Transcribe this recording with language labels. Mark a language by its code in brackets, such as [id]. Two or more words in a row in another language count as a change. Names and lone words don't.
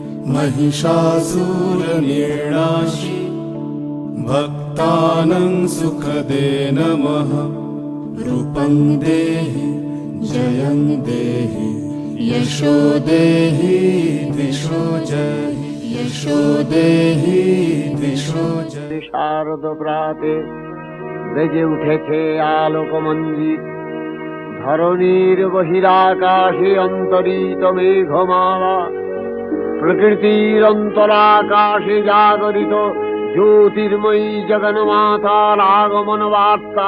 [sa] महिषासुरनिर्नाशी भक्तानां सुखदे नमः। रूपं देहि जयं देहि यशो देहि दिशो जहि। यशो देहि दिशो जहि। [bn] শারদ প্রাতে বেজে উঠেছে আলোকমঞ্জিত, ধরণীর বহিরাকাশে অন্তরিত মেঘমালা, প্রকৃতির অন্তরাকাশে জাগরিত জ্যোতির্ময়ী জগন্মাতার আগমন বার্তা।